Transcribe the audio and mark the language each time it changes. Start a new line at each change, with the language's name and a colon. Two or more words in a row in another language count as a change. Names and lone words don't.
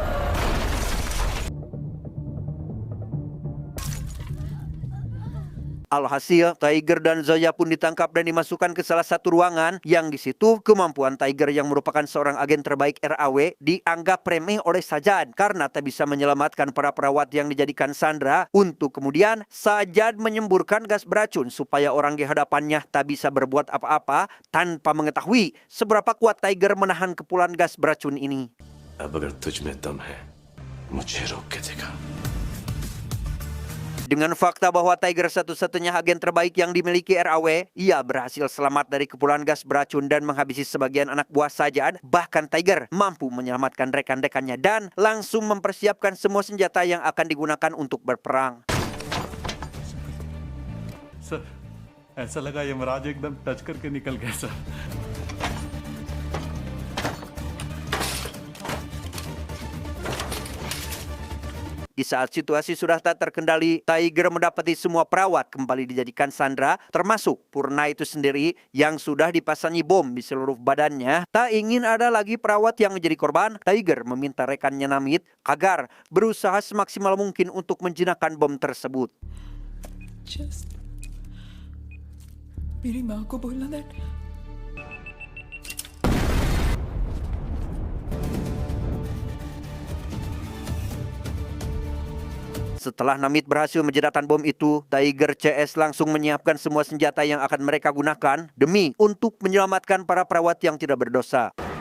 Indonesian: Alhasil, Tiger dan Zoya pun ditangkap dan dimasukkan ke salah satu ruangan yang di situ kemampuan Tiger yang merupakan seorang agen terbaik RAW dianggap remeh oleh Sajad karena tak bisa menyelamatkan para perawat yang dijadikan sandera, untuk kemudian Sajad menyemburkan gas beracun supaya orang di hadapannya tak bisa berbuat apa-apa tanpa mengetahui seberapa kuat Tiger menahan kepulan gas beracun ini.
Hindi: अब अगर तुझ में दम है, मुझे रोक के देखा.
Indonesian: Dengan fakta bahwa Tiger satu-satunya agen terbaik yang dimiliki RAW, ia berhasil selamat dari kepulan gas beracun dan menghabisi sebagian anak buah Sajad. Bahkan Tiger mampu menyelamatkan rekan-rekannya dan langsung mempersiapkan semua senjata yang akan digunakan untuk berperang.
Hindi: सर, ऐसा लगा यमराज एकदम टच करके निकल गया सर.
Indonesian: Di saat situasi sudah tak terkendali, Tiger mendapati semua perawat kembali dijadikan sandera, termasuk Purna itu sendiri yang sudah dipasangi bom di seluruh badannya. Tak ingin ada lagi perawat yang menjadi korban, Tiger meminta rekannya Namit agar berusaha semaksimal mungkin untuk menjinakkan bom tersebut.
Hindi: Just मेरी माँ को बोलना that.
Indonesian: Setelah Namit berhasil menjeratkan bom itu, Tiger CS langsung menyiapkan semua senjata yang akan mereka gunakan demi untuk menyelamatkan para perawat yang tidak berdosa.